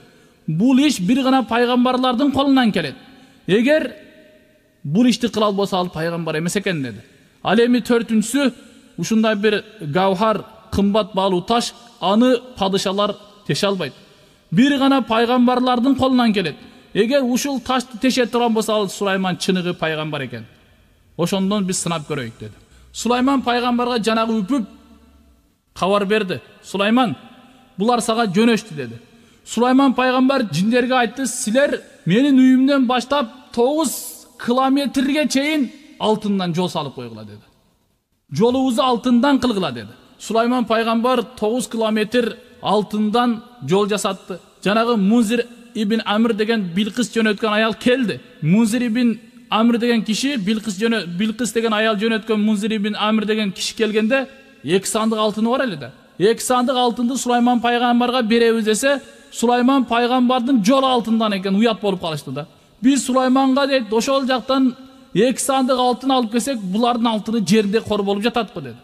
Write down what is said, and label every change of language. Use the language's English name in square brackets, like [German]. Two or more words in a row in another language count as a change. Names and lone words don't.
[Kyrgyz] Bul iş bir gana paygambarlardın kolundan kelet. Eğer bul işti kılal bolsa al paygambar emes eken dedi. Al emi törtüncüsü uşunday bir gavhar kımbat balı taş anı padişalar teşe albayt. Bir gana paygambarlardın kolundan kelet. Эгер ушул ташты теше турган болсо ал Сулайман чыныгы пайгамбар экен. Ошондон биз сынап көрөйүк деди. Сулайман пайгамбарга жанагы үпүп кабар берди. Сулайман, булар сага жөнөштү деди. Сулайман пайгамбар жиндерге айтты, силер менин үйүмдөн баштап 9 километрге чейин алтындан жол салып койгула деди. Жолубузду алтындан кылгыла деди. Сулайман пайгамбар 9 километр алтындан жол жасатты. Жанагы Мунзир ибн Амр деген Билкис жөнөткөн аял келди. Мунзир ибн Амр деген киши Билкис деген аял жөнөткөн Мунзир ибн Амр деген киши келгенде 2 сандык алтыны бар эле да. 2 сандык алтынды Сулайман пайгамбарга беребиз десе, Сулайман пайгамбардын жол алтындан экен, уят болуп калышты да. Biz Сулайманга дейт, ошол жактан 2 сандык алтын алып келсек, булардын алтыны жерде кор болуп жатат деп.